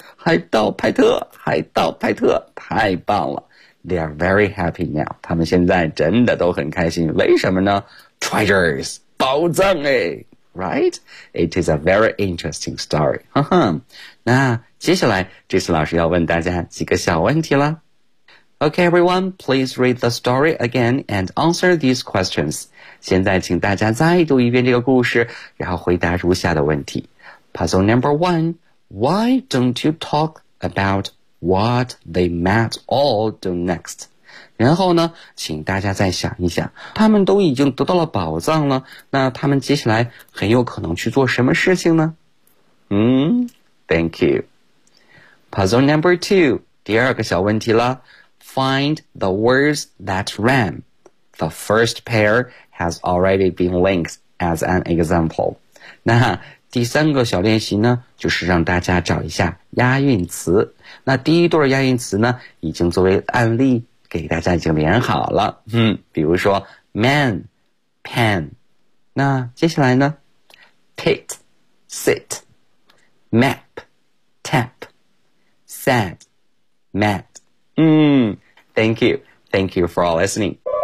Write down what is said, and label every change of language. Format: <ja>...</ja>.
<zh>海盗派特，海盗派特，太棒了。</zh> <en>They are very happy now.</en> <zh>他们现在真的都很开心。为什么呢？Treasures, 宝藏诶。Right?</zh> <en>It is a very interesting story. 呵呵。</en> <zh>那接下来这次老师要问大家几个小问题了。</zh> <en>Okay, everyone, please read the story again and answer these questions.</en> <zh>现在请大家再读一遍这个故事，然后回答如下的问题。</zh> <en>Puzzle number one, why don't you talk about what they might all do next?</en> <zh>然后呢，请大家再想一想，他们都已经得到了宝藏了，那他们接下来很有可能去做什么事情呢？</zh> <en>Thank you. Puzzle number two,</en> <zh>第二个小问题了。</zh> <en>Find the words that rhyme. The first pair has already been linked as an example.</en> <zh>那第三个小练习呢，就是让大家找一下押韵词。那第一对押韵词呢，已经作为案例给大家已经连好了，比如说 man, pen, 那接下来呢 pit, sit, map, tap, sad, mad,</zh> <en>thank you for listening.</en>